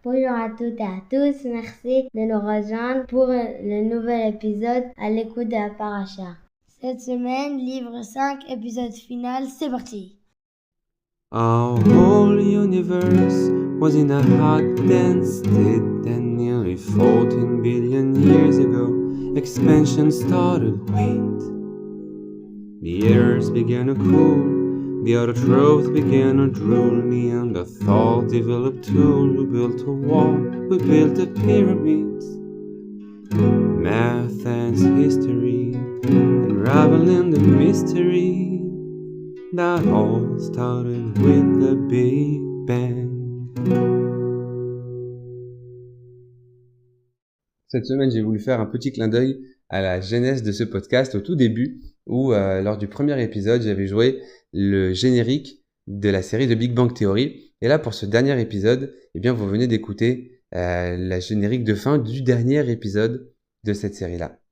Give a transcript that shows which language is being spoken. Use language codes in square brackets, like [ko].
[fr] Bonjour à toutes et à tous, merci de nous rejoindre pour le nouvel épisode à l'écoute de la paracha. Cette semaine, livre 5, épisode final, c'est parti. [en] Our whole universe was in a hot, dense state, and nearly 14 billion years ago, expansion started. Wait. The airs began to cool, the autotrophs began to drool, Neanderthal developed tools, we built a wall, we built the pyramids. Math and history, unraveling the mystery that all started with the Big Bang. [fr] Cette semaine, j'ai voulu faire un petit clin d'œil à la genèse de ce podcast au tout début, où lors du premier épisode, j'avais joué le générique de la série de Big Bang Theory. Et là, pour ce dernier épisode, eh bien, vous venez d'écouter la générique de fin du dernier épisode de cette série-là.